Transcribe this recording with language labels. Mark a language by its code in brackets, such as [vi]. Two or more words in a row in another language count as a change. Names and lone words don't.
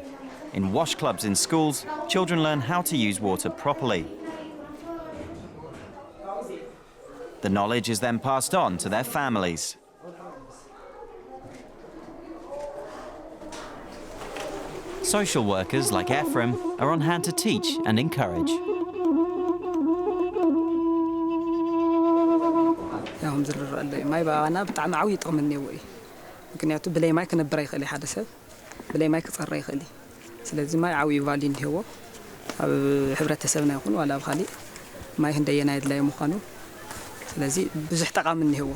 [en] In wash clubs in schools, children learn how to use water properly. The knowledge is then passed on to their families. Social workers like Ephraim are on hand to teach and encourage. [ti] ማይ ባና ብጣዕሚ ዓብይ ጥቕሚ እኒአዎ እዩ ምክንያቱ ብለይ ማይ ክነብር ኣይኽእል ሓደ ሰብ ብለይ ማይ ክፀራ ይኽእል ስለዚ ማይ ዓብይ ቫልዩ እንዲህዎ ኣብ ሕብረተሰብና ይኹን ዋላ ኣብ ካሊእ ማይ ክንደየና የድላይ ምዃኑ ስለዚ ብዙሕ ጠቓሚ እንዲህዎ